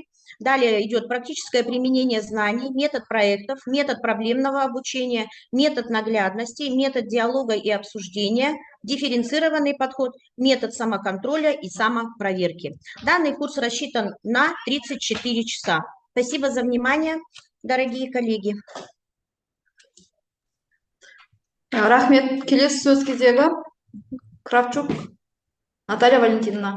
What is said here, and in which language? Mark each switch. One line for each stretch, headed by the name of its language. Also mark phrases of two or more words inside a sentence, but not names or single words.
Russian: Далее идет практическое применение знаний, метод проектов, метод проблемного обучения, метод наглядности, метод диалога и обсуждения, дифференцированный подход, метод самоконтроля и самопроверки. Данный курс рассчитан на 34 часа. Спасибо за внимание, дорогие коллеги.
Kazakh: Рахмет. Келесі сөз кезегі Кравчук Наталья Валентиновна.